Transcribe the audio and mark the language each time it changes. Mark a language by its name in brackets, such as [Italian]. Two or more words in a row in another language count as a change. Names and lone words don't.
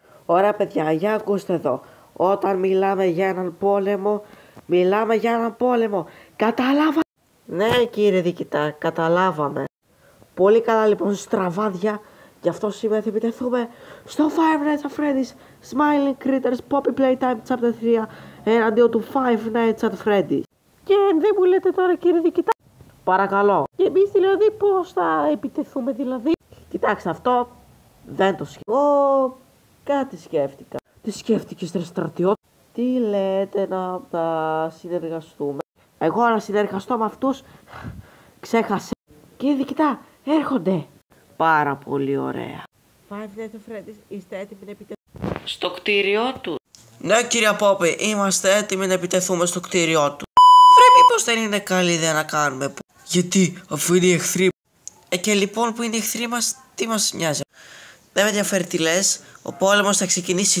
[Greek] Ωραία παιδιά, για ακούστε εδώ. Όταν μιλάμε για έναν πόλεμο, μιλάμε για έναν πόλεμο. Καταλάβα. Ναι κύριε διοικητά, καταλάβαμε. Πολύ καλά λοιπόν στραβάδια. Γι' αυτό σήμερα θα επιτεθούμε στο Five Nights at Freddy's Smiling Critters Poppy Playtime Chapter 3 εναντίον του Five Nights at Freddy's. Και δεν μου λέτε τώρα κύριε διοικητά. Παρακαλώ. Και εμείς δηλαδή πώς θα επιτεθούμε δηλαδή. Κοιτάξτε, αυτό δεν το σκέφτηκα. Εγώ κάτι σκέφτηκα. Τι σκέφτηκες ρε στρατιώτη? Τι λέτε να συνεργαστούμε? Εγώ να συνεργαστώ με αυτούς? Ξέχασε. Κύριε διοικητά, έρχονται. Πάρα πολύ ωραία. Five Nights at Freddy's, είστε έτοιμοι να επιτεθούμε στο κτίριό του? Ναι κύριε Πόπη, είμαστε έτοιμοι να επιτεθούμε στο κτίριό του. Βρε μήπως δεν είναι καλή ιδέα να κάνουμε? Γιατί αφού είναι οι εχθροί. Και λοιπόν που είναι οι εχθροί μας, τι μας νοιάζει? Δεν με ενδιαφέρει τι λες, ο πόλεμος θα ξεκινήσει.